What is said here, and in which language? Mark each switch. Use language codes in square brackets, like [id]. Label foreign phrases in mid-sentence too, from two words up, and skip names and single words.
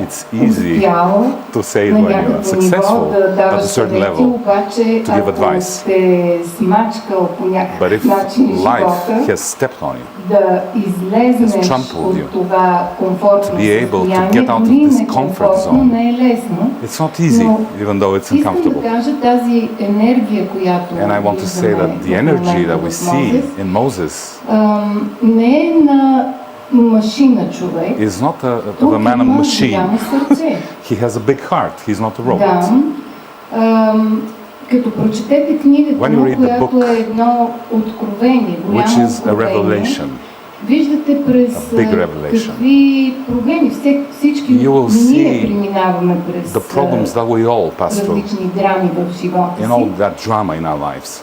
[bg] успял на някакво ниво да даваш съвети, обаче ако сте смачкал по някакъв начин живота, да излезнеш от това комфортно състояние, дори некомфортно, не е лесно. Но искам да кажа тази енергия, която виждаме в Моузес, не е на машина човек. [en] Is not a man of machine. He has a big heart. He's not a robot. [bg] Като прочетете книгата, която е едно откровение, голямо откровение, виждате през какви проблеми всички ние преминаваме през различни драми в живота си.